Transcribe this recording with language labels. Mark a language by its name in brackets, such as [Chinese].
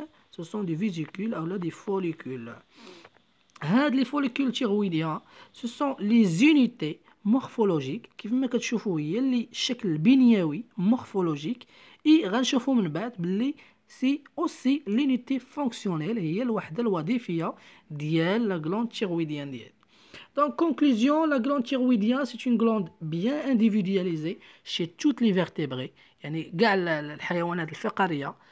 [French] ce sont des vésicules اولا des follicules. هاد لي فوليكول thyroïdiens ce sont les unités morphologiques [Arabic] كيف ما كتشوفوا هي اللي الشكل البنيوي [French] morphologique. [Arabic] اي غنشوفوا من بعد باللي سي اوسي لونيتي فونكسيونيل، هي الوحده الوظيفيه ديال لا glande thyroïdienne ديالي. [French] Donc conclusion, la glande thyroïdienne c'est une glande bien individualisée chez toutes les vertébrés، [Arabic] يعني كاع الحيوانات الفقاريه.